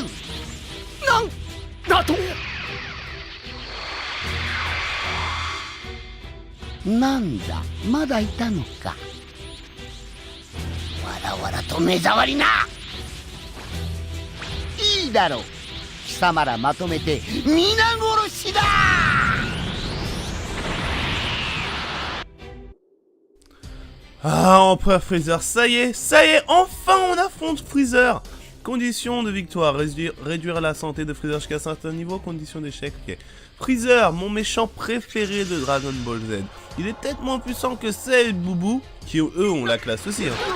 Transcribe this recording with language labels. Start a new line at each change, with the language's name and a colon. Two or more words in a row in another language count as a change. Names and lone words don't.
Japanese: なんだと？なんだ、まだいたのか。わらわらと目障りな。いいだろう、貴様らまとめて皆殺しだ。
French: Ah, Empereur Freezer, ça y est, enfin on affronte Freezer. Condition de victoire, réduire la santé de Freezer jusqu'à un certain niveau, condition d'échec, ok. Freezer, mon méchant préféré de Dragon Ball Z. Il est peut-être moins puissant que Cell et Boubou, qui eux ont la classe aussi, hein.